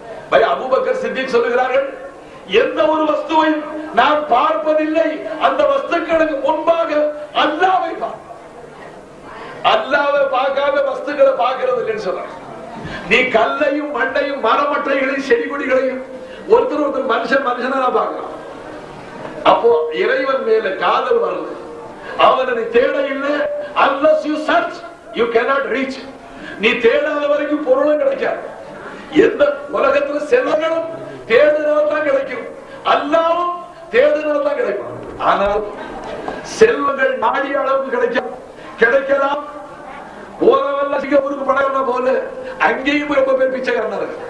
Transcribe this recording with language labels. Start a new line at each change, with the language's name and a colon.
Tamil: By Abu Bakr Siddique சொல்லுகிறார்கள், எந்த ஒரு வஸ்துவை நான் பார்ப்பதில்லை, அந்த வஸ்துக்களுக்கு முன்பாக அல்லாஹ்வை பார்ப்பேன். அல்லாஹ்வை பார்க்காத வஸ்துக்களை பார்க்கிறது இல்லைன்னு சொல்றாங்க. நீ கல்லையும் மண்ணையும் மரமட்டைகளையும் செடி கொடிகளையும் ஒருத்தர் மனுஷனா பார்க்கலாம். அப்போ இறைவன் மேல காதல் வருது. அவனை நீ தேட இல்லை.
English: unless you search you cannot reach.
Tamil: நீ தேடாத வரைக்கும் பொருளும் கிடைக்காது. எந்த உலகத்துல செல்வங்களும் தேடினால் தான் கிடைக்கும், அல்லாவும் தேடினால் தான் கிடைக்கும். ஆனால் செல்வங்கள் நாடிய அளவுக்கு கிடைக்கலாம். போறவல்ல சிங்கப்பூருக்கு படம் போல அங்கேயும் ரொம்ப பேர் பிச்சைக்காரனாரு.